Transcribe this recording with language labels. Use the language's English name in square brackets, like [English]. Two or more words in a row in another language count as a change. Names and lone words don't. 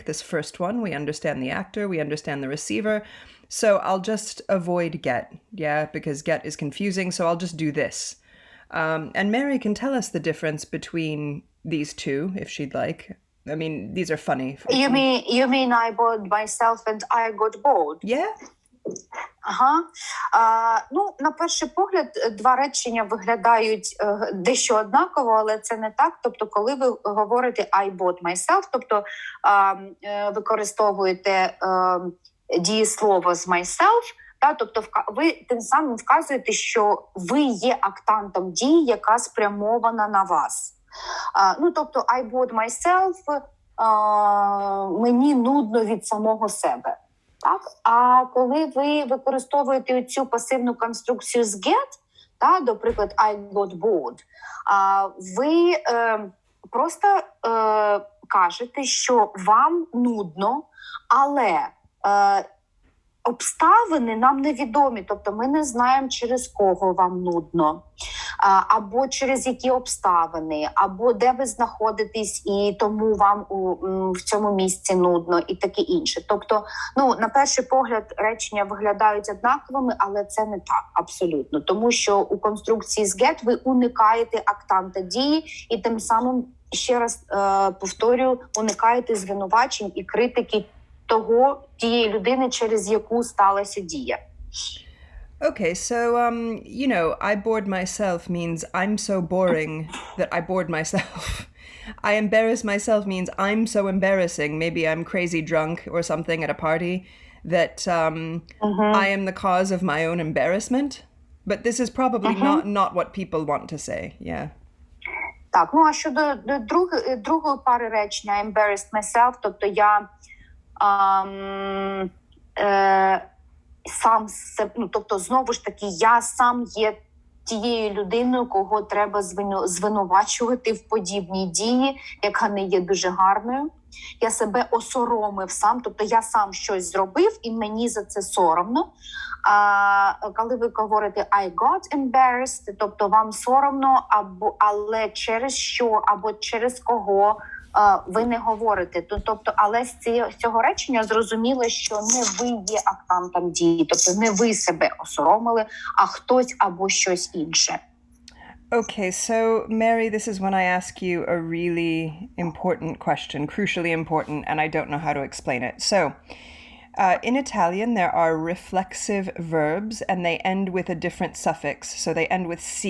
[English] This first one, we understand the actor, we understand the receiver. So I'll just avoid get, because get is confusing, so I'll just do this. And Mary can tell us the difference between these two, if she'd like. I mean, these are funny. You mean I bored myself and I got bored? Yeah. Ага. [Ukrainian] Ну, на перший погляд, два речення виглядають дещо однаково, але це не так. Тобто, коли ви говорите [English] I bought myself, [Ukrainian] тобто використовуєте дієслово з myself, тобто ви тим самим вказуєте, що ви є актантом дії, яка спрямована на вас. Ну, тобто, [English] I bought myself, [Ukrainian] мені нудно від самого себе. Так? А коли ви використовуєте цю пасивну конструкцію з get, до прикладу, [English] I got bored, [Ukrainian] ви просто кажете, що вам нудно, але обставини нам невідомі, тобто ми не знаємо, через кого вам нудно, або через які обставини, або де ви знаходитесь, і тому вам в цьому місці нудно, і таке інше. Тобто, ну, на перший погляд речення виглядають однаковими, але це не так, абсолютно. Тому що у конструкції з get ви уникаєте актанта дії, і тим самим, ще раз повторюю, уникаєте звинувачень і критики тієї людини, через яку сталася дія. [English] Okay, so, I bored myself means I'm so boring that I bored myself. I embarrass myself means I'm so embarrassing. Maybe I'm crazy drunk or something at a party that I am the cause of my own embarrassment. But this is probably not what people want to say, yeah. [Ukrainian] Так, ну а щодо другої пари речення [English] embarrassed myself, [Ukrainian] тобто я сам себе, ну, тобто, знову ж таки, я сам є тією людиною, кого треба звинувачувати в подібній дії, яка не є дуже гарною. Я себе осоромив сам, тобто я сам щось зробив, і мені за це соромно. Коли ви говорите [English] I got embarrassed, [Ukrainian] тобто вам соромно, але через що, або через кого, ви не говорите. Тобто, але з цього речення зрозуміло, що не ви є актантом дії, тобто не ви себе осоромили, а хтось або щось інше. [English] Okay, so Mary, this is when I ask you a really important question, crucially important, and I don't know how to explain it. So, in Italian, there are reflexive verbs, and they end with a different suffix. So they end with C.